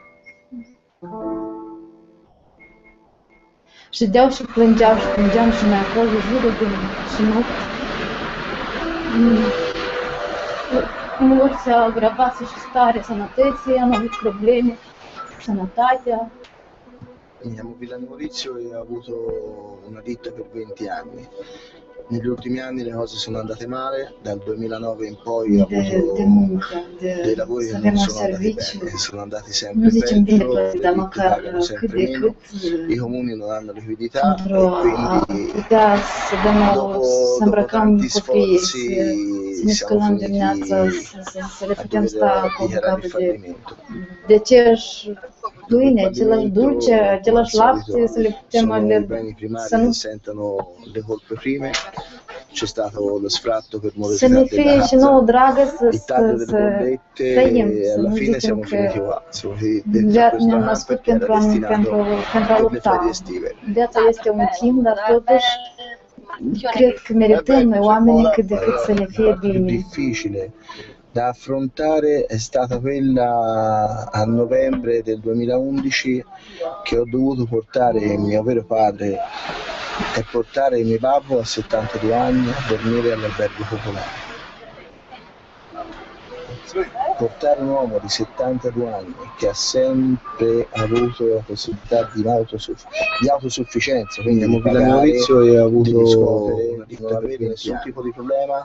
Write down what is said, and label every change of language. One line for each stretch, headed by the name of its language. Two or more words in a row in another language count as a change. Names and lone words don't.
Romanian: Ședeau și plângeam și noi acolo zile și nopți. Uneori se agravase și starea sănătății, am avut probleme cu sănătatea.
Italian: Mi chiamo Villa Maurizio e ho avuto una ditta per 20 anni. Negli ultimi anni le cose sono andate male, dal 2009 in poi ho avuto dei lavori che non sono andati bene, sono andati sempre peggio, le ditte pagano sempre meno, i comuni non hanno liquidità e quindi dopo tanti sforzi siamo finiti a dover dichiarare il fallimento.
Romanian: Pâine, același dulce, același lapte, să le putem
Italian: i beni primari che sentono le colpe prime, c'è stato lo sfratto per morosità della casa, il taglio delle bollette e alla fine siamo finiti qua, siamo finiti dentro questo camper che era destinato per le ferie estive.
Romanian: Viața este un timp, dar totuși cred că merităm noi oamenii cât de cât să ne fie bine.
Italian: Difficile da affrontare è stata quella a novembre del 2011 che ho dovuto portare mio vero padre e portare mio babbo a 72 anni a dormire all'albergo popolare. Portare un uomo di 72 anni che ha sempre avuto la possibilità di autosufficienza, quindi all'inizio e ha avuto di non avere nessun tipo di problema.